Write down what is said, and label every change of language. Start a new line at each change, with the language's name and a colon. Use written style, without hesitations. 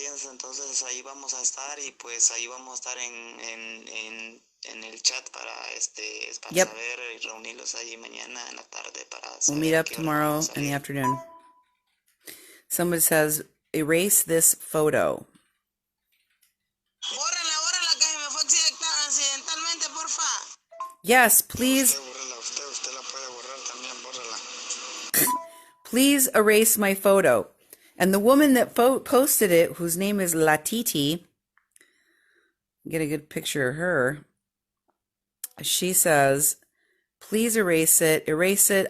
Spanish: Entonces ahí vamos a estar y pues ahí vamos a estar en el chat para saber y reunirlos allí mañana en la tarde para saber.
English: We'll meet up tomorrow in the afternoon. Somebody says, erase this photo.
Spanish: Bórrala, que me fue accidentalmente, porfa.
English: Yes, please.
Spanish: Usted la puede borrar también, bórrala.
English: Please erase my photo. And the woman that posted it, whose name is Latiti, get a good picture of her. She says, please erase it.